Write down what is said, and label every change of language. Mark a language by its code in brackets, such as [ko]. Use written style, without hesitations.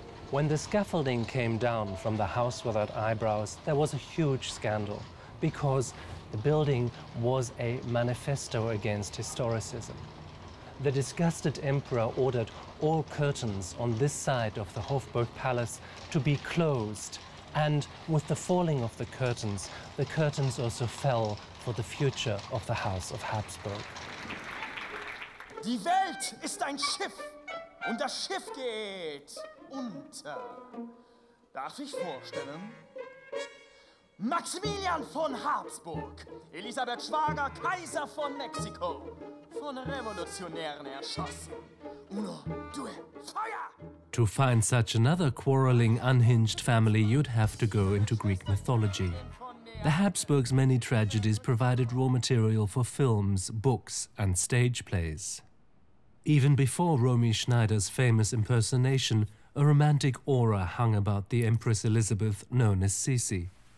[en] When the scaffolding came down from the house without eyebrows, there was a huge scandal, because the building was a manifesto against historicism. The disgusted emperor ordered all curtains on this side of the Hofburg Palace to be closed, and with the falling of the curtains also fell for the future of the House of Habsburg. [de] Die Welt ist ein Schiff und das Schiff geht unter. Darf ich vorstellen? Maximilian von Habsburg, Elisabeth Schwager, Kaiser von Mexiko, von Revolutionären erschossen. [it] Uno, due, Feuer! [en] To find such another quarreling, unhinged family, you'd have to go into Greek mythology. The Habsburgs' many tragedies provided raw material for films, books, and stage plays. Even before Romy Schneider's famous impersonation, a romantic aura hung about the Empress Elizabeth, known as Sisi.